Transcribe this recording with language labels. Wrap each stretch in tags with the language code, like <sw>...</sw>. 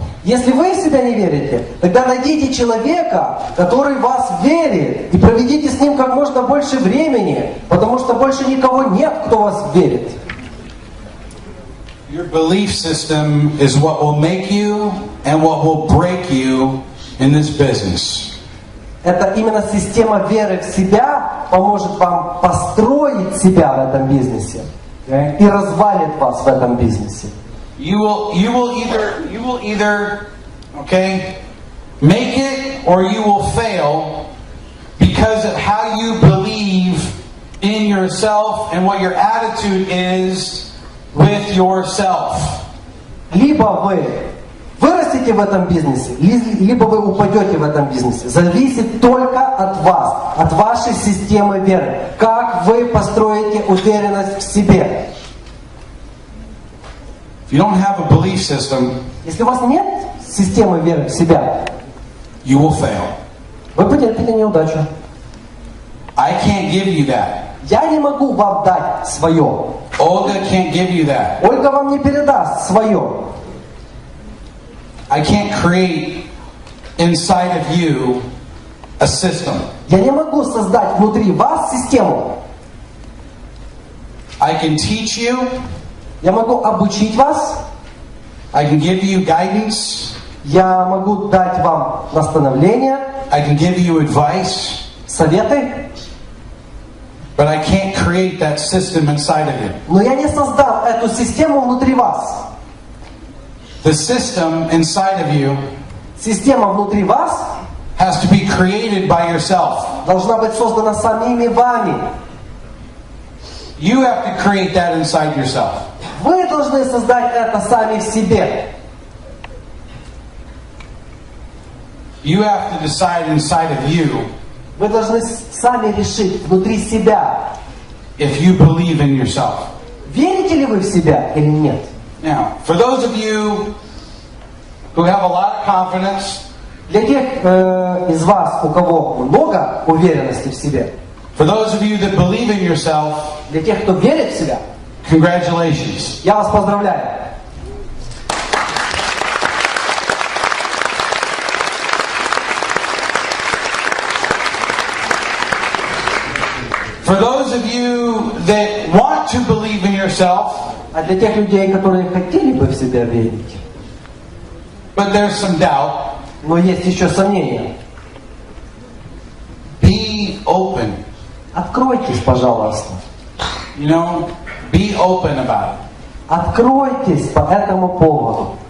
<ru>если вы в себя не верите, тогда найдите человека, который в вас верит, и проведите с ним как можно больше времени, потому что больше никого нет, кто в вас верит.</ru> <en>Your belief system is what will make you and what will break you in this business.</en> <ru>Это именно система веры в себя, поможет вам построить себя в этом бизнесе и развалит вас в этом бизнесе.</ru> <en>You will either okay, make it or you will fail because of how you believe in yourself and what your attitude is with yourself.</en> <ru>Либо вы вырастете в этом бизнесе, либо вы упадете в этом бизнесе. Зависит только от вас, от вашей системы веры. Как вы построите уверенность в себе.</ru> <en>If you don't have a belief system,</en> <ru>если у вас нет системы веры в себя,</ru> <en>you will fail.</en> <ru>Вы потерпите неудачу.</ru> <en>I can't give you that.</en> <ru>Я не могу вам дать свое.</ru> <en>Olga can't give you that.</en> <ru>Ольга вам не передаст свое.</ru> <en>I can't create inside of you a system.</en> <ru>Я не могу создать внутри вас систему.</ru> <en>I can teach you.</en> <ru>Я могу обучить вас.</ru> <en>I can give you guidance.</en> <ru>Я могу дать вам наставления.</ru> <en>I can give you advice.</en> <ru>Советы.</ru> <en>But I can't create that system inside of you.</en> <ru>Но я не создам эту систему внутри вас.</ru> <en>The system inside of you</en> <ru>Система внутри вас</ru> <en>has to be created by yourself.</en> <ru>должна быть создана самими вами.</ru> <en>You have to create that inside yourself.</en> <ru>Вы должны создать это сами в себе.</ru> <en>You have to decide inside of you</en> <ru>Вы должны сами решить внутри себя,</ru> <en>if you believe in yourself.</en> <ru>верите ли вы в себя или нет.</ru> <en>Now, for those of you who have a lot of confidence,</en> <ru>Для тех из вас, у кого много уверенности в себе,</ru> <en>for those of you that believe in yourself,</en> <ru>для тех, кто верит в себя,</ru> <en>congratulations.</en> <ru>я вас поздравляю.</ru> <en>For those of you that want to believe in yourself,</en> <ru>А для тех людей, которые хотели бы в себя верить,</ru> <en>but there's some doubt,</en> <ru>но есть еще сомнения,</ru> <en>be open.</en> <ru>откройтесь, пожалуйста.</ru> <en>You know, be open about it.</en> <ru>Откройтесь по этому поводу.</ru>